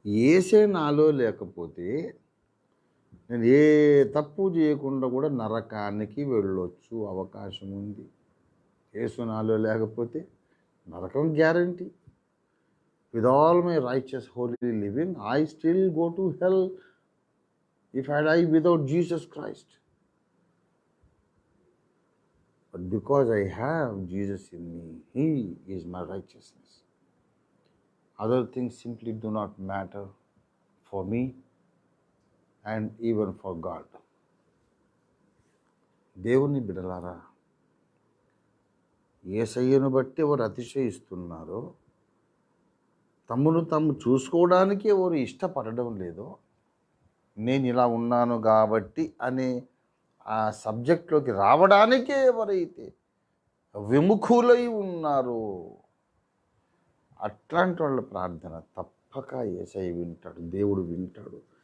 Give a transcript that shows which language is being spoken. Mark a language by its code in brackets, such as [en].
[te] ఏసే నాలో లేకపోతే నేను ఏ తప్పు చేయకుండా కూడా నరకానికి వెళ్ళొచ్చు, అవకాశం ఉంది. యేసు నాలో లేకపోతే నరకం guarantee. [en] With all my righteous holy living I still go to hell if I die without Jesus Christ. But because I have Jesus in me, He is my righteousness. Other things simply do not matter for me and even for God. [te] దేవుని బిడ్డలారా, యేసయ్యను బట్టి ఎవరు అతిశయిస్తున్నారో, తమ్మును తాము చూసుకోవడానికి ఎవరు ఇష్టపడడం లేదో, నేను ఇలా ఉన్నాను కాబట్టి అనే ఆ సబ్జెక్ట్లోకి రావడానికే ఎవరైతే విముఖులై ఉన్నారో అట్లాంటి వాళ్ళ ప్రార్థన తప్పక యేసయ్య వింటాడు, దేవుడు వింటాడు.